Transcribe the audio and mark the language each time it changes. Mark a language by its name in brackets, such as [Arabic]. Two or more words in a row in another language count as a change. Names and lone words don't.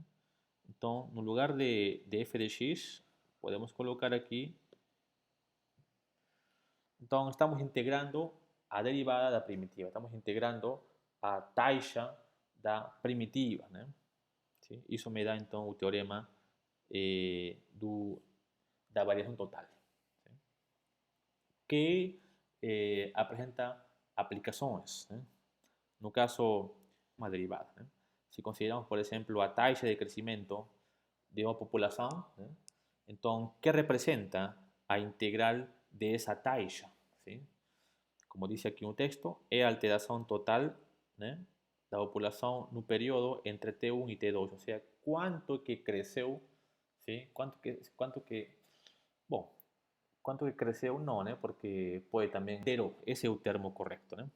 [Portuguese] Então, no lugar de f de x, podemos colocar aqui. Então, estamos integrando a derivada da primitiva. Estamos integrando a taxa da primitiva. Né? Isso me dá, então, o teorema da [Spanish] variación total, [Portuguese] ¿sí? Que apresenta aplicações, né? No caso, uma derivada, né? Se consideramos, por exemplo, a taxa de crescimento de uma população, né? Então, que representa a integral de essa taxa, ¿sí? [Spanish] Como dice aquí un texto, [Portuguese] é a alteração total, né, da população no período entre T1 e T2, ou seja, quanto que cresceu, ¿sí? Bom, quanto que cresceu não, né, porque pode também alterou, esse é o termo correto, né?